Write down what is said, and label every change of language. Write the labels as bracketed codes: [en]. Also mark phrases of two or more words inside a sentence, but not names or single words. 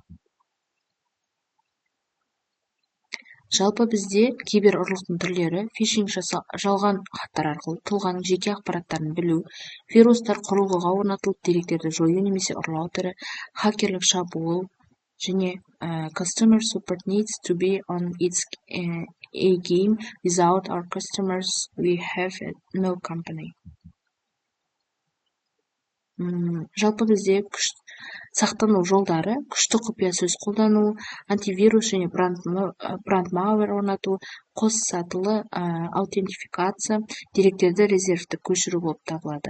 [kk] Жалпы бізде кибер ұрлықтың түрлері фишинг жалған хаттар арқылы тұлғаның жеке ақпараттарын білу, вирустар құрылғыға орнатылып деректерді жою немесе ұрлау түрі, хакерлік шабуыл және [en] customer support needs to be on its A game. Without our customers, we have no company. [kk] Жалпы бізде сақтану жолдары күшті құпия сөз қолдану, антивирус және брандмауэр орнату, қос сатылы аутентификация, деректерді резервті көшіру болып табылады.